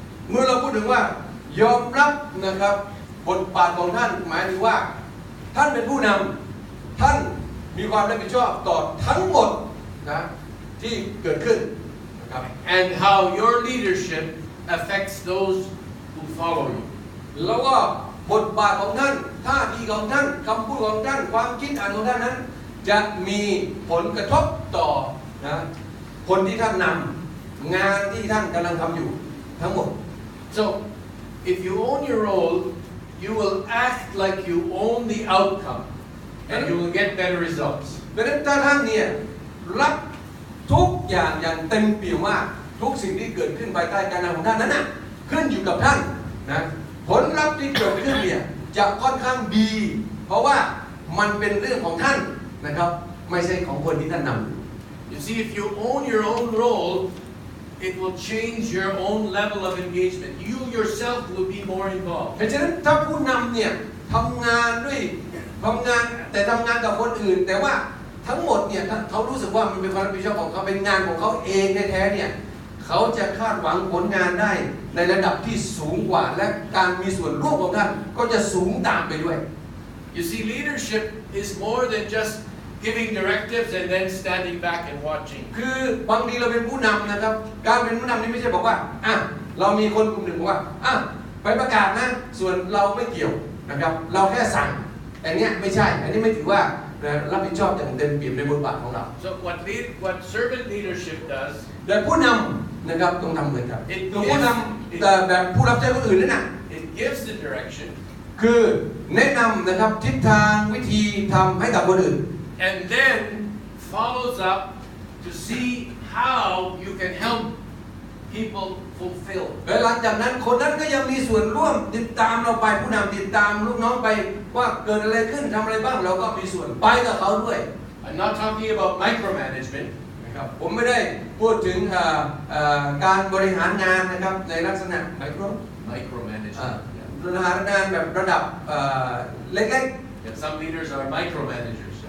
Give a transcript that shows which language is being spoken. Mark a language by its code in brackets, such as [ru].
[th] เมื่อเราพูดถึงว่ายอมรับนะครับบทบาทของท่านหมายถึงว่าท่านเป็นผู้นำท่านมีความรับผิดชอบต่อทั้งหมดนะที่เกิดขึ้นนะครับ [en] And how your leadership affects those who follow you. [th] แล้วก็บทบาทของท่านท่าทีของท่านคำพูดของท่านความคิดอ่านของท่านนั้นจะมีผลกระทบต่อนะคนที่ท่านนำงานที่ท่านกำลังทำอยู่ทั้งหมด [en] So if you own your role, you will act like you own the outcome and you will get better results. [th] ดังนั้นถ้าท่านเนี่ยรับทุกอย่างอย่างเต็มเปี่ยมว่าทุกสิ่งที่เกิดขึ้นภายใต้การนำของท่านนั้นน่ะขึ้นอยู่กับท่านนะผลลัพธ์ที่เกิดขึ้นเนี่ยจะค่อนข้างดีเพราะว่ามันเป็นเรื่องของท่านนะครับไม่ใช่ของคนที่ท่านนำ [en] You see, if you own your own role, it will change your own level of engagement. You yourself will be more involved. [th] เพราะฉะนั้นถ้าผู้นำเนี่ย ทำงานแต่ทำงานกับคนอื่นแต่ว่าทั้งหมดเนี่ยเขารู้สึกว่ามันเป็นความรับผิดชอบของเขาเป็นงานของเขาเองแท้ๆเนี่ยเขาจะคาดหวังผลงานได้ในระดับที่สูงกว่าและการมีส่วนร่วมของท่านก็จะสูงตามไปด้วย [en] You see, leadership is more than just giving directives and then standing back and watching. [th] คือบางทีเราเป็นผู้นำนะครับการเป็นผู้นำนี่ไม่ใช่บอกว่าเรามีคนกลุ่มหนึ่งบอกว่าไปประกาศนะส่วนเราไม่เกี่ยวนะครับเราแค่สั่งอันนี้ไม่ใช่อันนี้ไม่ถือว่ารับผิดชอบอย่างเต็มเปี่ยมในบทบาทของเรา [en] So what servant leadership does [th] แต่ผู้นำนะครับต้องทำเหมือนกันผู้นำแต่แบบผู้รับใช้คนอื่นนั่นน่ะ [en] it gives the direction [th] คือแนะนำนะครับทิศทางวิธีทำให้กับคนอื่น [en] and then follows up to see how you can help people fulfill [th] และหลังจากนั้นคนนั้นก็ยังมีส่วนร่วมติดตามเราไปผู้นำติดตามลูกน้องไปว่าเกิดอะไรขึ้นทำอะไรบ้างเราก็มีส่วนไปกับเขาด้วย [en] I'm not talking about micromanagement [th] นะครับผมไม่ได้พูดถึงการบริหารงานนะครับในลักษณะ [en] micromanagement [th] บริหารงานแบบระดับเล็ก [en] ๆ Some leaders are micromanagers